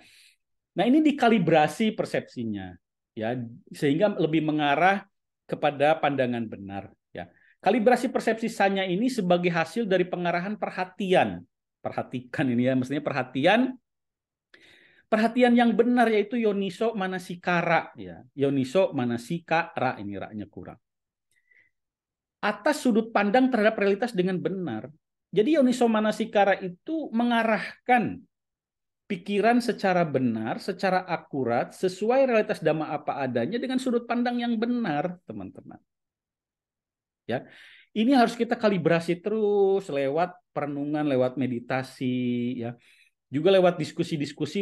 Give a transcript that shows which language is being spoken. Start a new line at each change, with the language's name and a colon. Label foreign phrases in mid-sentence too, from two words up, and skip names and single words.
Indonesian: Nah, ini dikalibrasi persepsinya, ya, sehingga lebih mengarah kepada pandangan benar. Ya. Kalibrasi persepsi sanya ini sebagai hasil dari pengarahan perhatian. Perhatikan ini ya, maksudnya perhatian yang benar, yaitu
Pali: yoniso manasikara. Ya. Yoniso manasikara,
Indonesian: ini ra-nya kurang. Atas sudut pandang terhadap realitas dengan benar. Jadi
Pali: yoniso manasikara
Indonesian: itu mengarahkan pikiran secara benar, secara akurat, sesuai realitas dhamma apa adanya dengan sudut pandang yang benar, teman-teman. Ya, ini harus kita kalibrasi terus lewat perenungan, lewat meditasi, ya, juga lewat diskusi-diskusi.